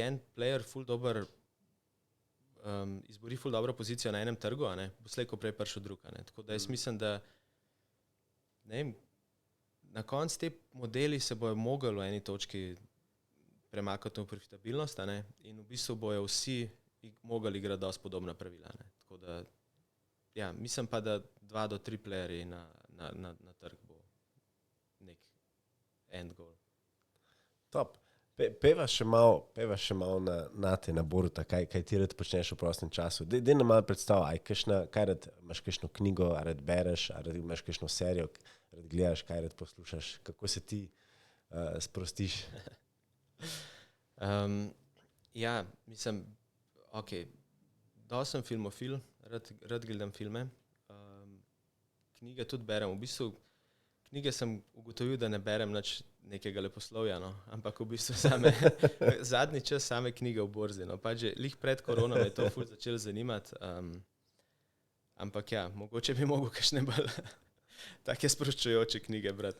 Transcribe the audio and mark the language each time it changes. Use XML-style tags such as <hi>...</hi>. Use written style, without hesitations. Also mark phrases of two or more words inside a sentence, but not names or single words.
<sl>en player ful dober, izbori ful dobro pozicijo na enem trgu, bo slej ko prej prišel drug, Tako da jaz mislim, da ne vem, na koncu te modeli se bojo mogli v eni točki premakati v profitabilnost, in v bistvu bojo vsi mogli igrati dosti podobna pravila, Tako da, ja, mislim pa, da 2 do 3 playerji na trg bo nek</sl> <en>end goal.</en> <sl>Top. Peva še malo na te, na Boruta, kaj ti rad počneš v prostem času. Dej nam malo predstav, imaš kakšno knjigo, a rad bereš, a rad imaš kakšno serijo, rad gledaš, kaj rad poslušaš, kako se ti sprostiš? Ja, mislim, ok, dosti sem filmofil, rad gledam filme, knjige tudi berem, v bistvu knjige sem ugotovil, da ne berem nič nekega leposlovja, ampak v bistvu zadnji čas same knjige v borzi, pač že lih pred korono me je to ful začelo zanimati, ampak ja, mogoče bi mogel kakšne bolj take sproščujoče knjige brati.</sl>